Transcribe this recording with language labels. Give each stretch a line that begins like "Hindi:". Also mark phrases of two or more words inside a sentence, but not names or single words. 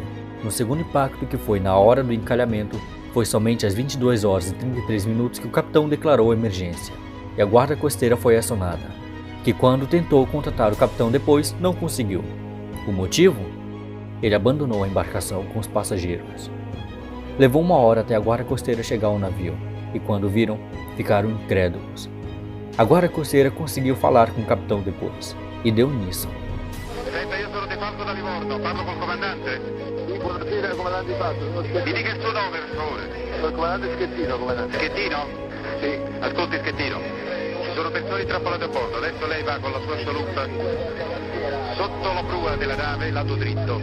Portuguese: No segundo impacto, que foi na hora do encalhamento, foi somente às 22 horas e 33 minutos que o capitão declarou a emergência, e a guarda costeira foi acionada, que quando tentou contatar o capitão depois, não conseguiu. O motivo? Ele abandonou a embarcação com os passageiros. Levou uma hora até a guarda costeira chegar ao navio, e quando viram, ficaram incrédulos. A guarda costeira conseguiu falar com o capitão depois, e deu nisso.
Italian: Senta, io sono De Falco da Livorno, parlo col comandante? Sì, buonasera, comandante Fatto. Mi dica il suo nome, per favore. Il comandante Schettino, comandante. Schettino? Sì. Ascolti, Schettino. Ci sono persone intrappolate a bordo, adesso lei va con la sua scialuppa sotto la prua della nave, lato dritto.